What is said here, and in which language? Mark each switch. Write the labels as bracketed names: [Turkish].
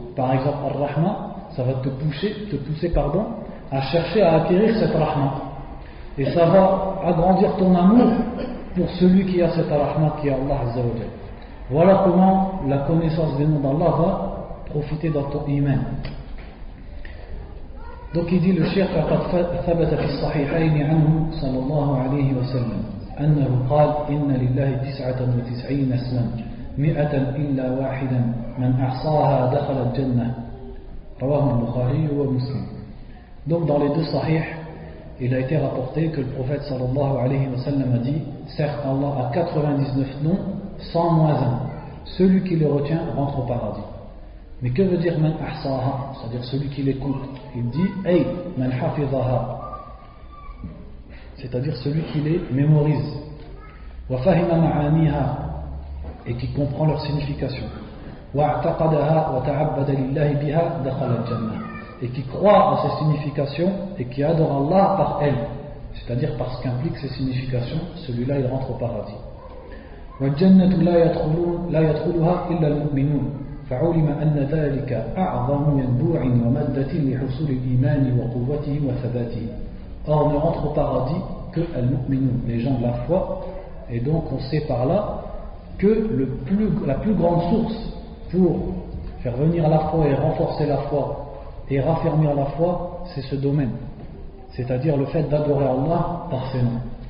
[French] Par exemple, Ar-Rahma, ça va te pousser à chercher à acquérir cette Rahma. Et ça va agrandir ton amour pour celui qui a cette Rahma, qui est Allah Azza wa Jal. Voilà comment la connaissance des noms d'Allah va profiter dans ton iman. Donc il dit le cheikh [Arabic] فقد ثبت في الصحيحين عنه صلى الله عليه وسلم أنه قال إن لله 99 اسما 100 إلا واحدا من أحصاها دخل الجنة رواه البخاري ومسلم. [French] Donc dans les deux sahih, il a été rapporté que le prophète [Arabic] sallallahu alayhi wa sallam [French] a dit, certes Allah a 99 noms, 100 moins 1. Celui qui les retient rentre au paradis. Mais que veut dire [Arabic] man ahsaha, [French] c'est-à-dire celui qui l'écoute? Il dit [Arabic] ay man hafizaha, [French] c'est-à-dire celui qui les mémorise. [Arabic] Wa fahima ma'aniha, [French] et qui comprend leur signification. [Arabic] Wa a'taqadaha wa ta'abbada lillahi biha dakhala al-jannah, [French] et qui croit en ces significations et qui adore Allah par elles, c'est-à-dire par ce qu'implique ces significations, celui-là il rentre au paradis. [Arabic] وَالْجَنَّةُ لَا يَدْخُلُهَا إِلَّا الْمُؤْمِنُونَ فعلم أن ذلك أعظم ينبوع ومادة لحصول الإيمان وقوته وثباته. [French] Or ne rentre au paradis que al-mu'minun, les gens de la foi, et donc on sait par là que la plus grande source pour faire venir la foi et renforcer la foi et raffermir la foi, c'est ce domaine, c'est-à-dire le fait d'adorer Allah par ses noms.